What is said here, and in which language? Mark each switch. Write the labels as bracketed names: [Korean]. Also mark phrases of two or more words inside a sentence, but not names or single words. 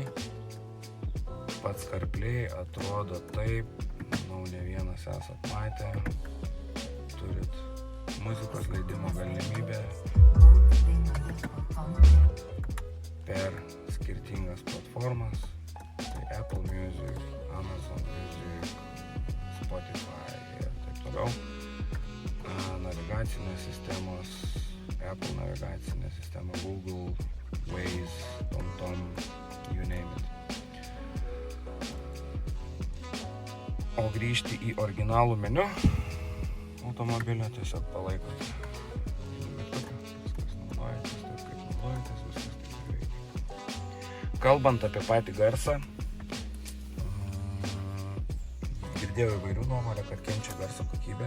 [Lithuanian] Pats CarPlay atrodo taip, manau, ne vienas esat matę, turit muzikos leidimo galimybę per skirtingas platformas, tai Apple Music, Amazon Music, Spotify ir taip toliau. Navigacinės sistemos, Apple navigacinė sistema, Google, Waze, TomTom, [English] you name it. [Lithuanian] O grįžti į originalų meniu automobilio tiesiog palaikot mygtuką, viskas naudojatės, taip kaip naudojatės, viskas taip veikia. Kalbant apie patį garsą, girdėjau įvairių nuomonę, kad kenčia garso kokybė.